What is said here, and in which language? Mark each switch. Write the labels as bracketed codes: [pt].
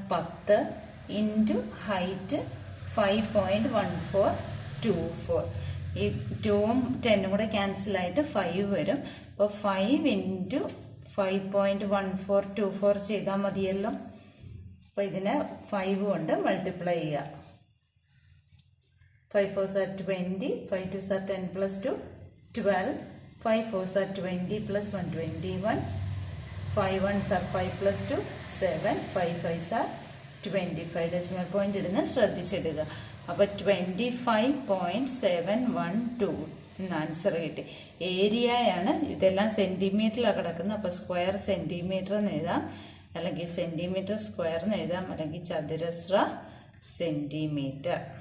[en] 10 into height 5.1424. [ml] ഈ 2ഉം 10ഉം കൂടെ ക്യാൻസലായിട്ട് 5 വരും. അപ്പോൾ 5 ഇൻറ്റു 5.1424 ചെയ്താൽ മതിയല്ലോ. അപ്പോൾ ഇതിനെ 5 കൊണ്ട് മൾട്ടിപ്ലൈ ചെയ്യുക. [en] 5 4s are 20, 5 2s are 10 plus 2, 12, 5 4s are 20 plus 1, 21, 5 1s are 5 plus 2, 7, 5 5s are 25. [ml] Decimal point ഇടുന്ന ശ്രദ്ധിച്ചിടുക. അപ്പോൾ 25.712 എന്ന ആൻസർ കിട്ടി. ഏരിയയാണ്, ഇതെല്ലാം സെൻറ്റിമീറ്ററിലാണ് കിടക്കുന്നത്. അപ്പോൾ സ്ക്വയർ സെൻറ്റിമീറ്റർ എന്ന് എഴുതാം, അല്ലെങ്കിൽ സെൻറ്റിമീറ്റർ സ്ക്വയർ എന്ന് എഴുതാം, അല്ലെങ്കിൽ ചതുരശ്ര സെൻറ്റിമീറ്റർ.